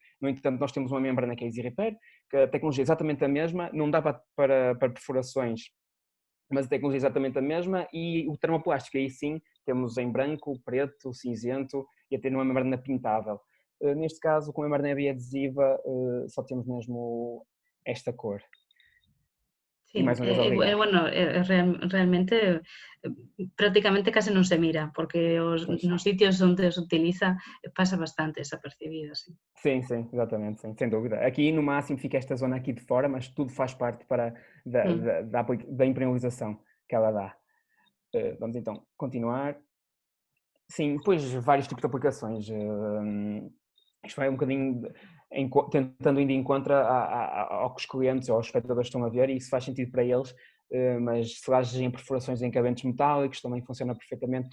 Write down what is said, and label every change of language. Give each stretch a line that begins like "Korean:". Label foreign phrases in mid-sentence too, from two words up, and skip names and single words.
Portuguese: No entanto, nós temos uma membrana que é Easy Repair, que a tecnologia é exatamente a mesma, não dá para perfurações, mas a tecnologia é exatamente a mesma e o termoplástico aí sim temos em branco, preto, cinzento e até numa membrana pintável. Neste caso, com a membrana biadesiva, só temos mesmo esta cor. E
Galician: Sí,
Portuguese: mais uma vez, obrigado.
Galician: bueno, realmente prácticamente case non se mira, porque
Portuguese: Pois.
Galician: nos sitios onde se utiliza pasa bastante desapercibido, sí.
Portuguese: Sim, sim, exatamente, sim, sem dúvida. Aqui no máximo fica esta zona aqui de fora, mas tudo faz parte Mm. da impermeabilização que ela dá. Vamos então continuar. Sim, depois vários tipos de aplicações. Isto vai um bocadinho tentando ir de encontro ao que os clientes ou os espectadores estão a ver e isso faz sentido para eles, mas selagem em perfurações em cabeços metálicos também funciona perfeitamente.